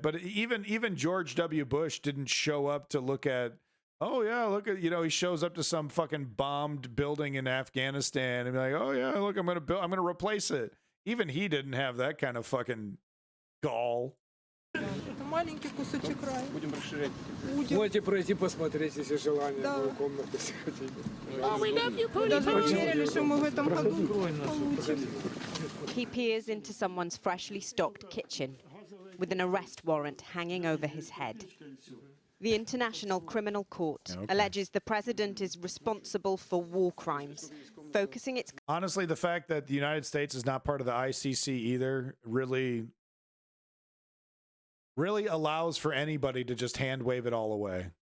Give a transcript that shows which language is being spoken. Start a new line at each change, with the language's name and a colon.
English: But even George W. Bush didn't show up to look at, oh yeah, look at, he shows up to some fucking bombed building in Afghanistan and be like, oh yeah, look, I'm gonna replace it. Even he didn't have that kind of fucking gall.
Russian: Маленький кусочек рая. Будем расширять. Можете пройти посмотреть, если желание. Да. Комнаты, если хотите. Даже не верили, что мы в этом году получим.
English: He peers into someone's freshly stocked kitchen with an arrest warrant hanging over his head. The International Criminal Court alleges the president is responsible for war crimes, focusing its... Honestly, the fact that the United States is not part of the ICC either really allows for anybody to just hand wave it all away.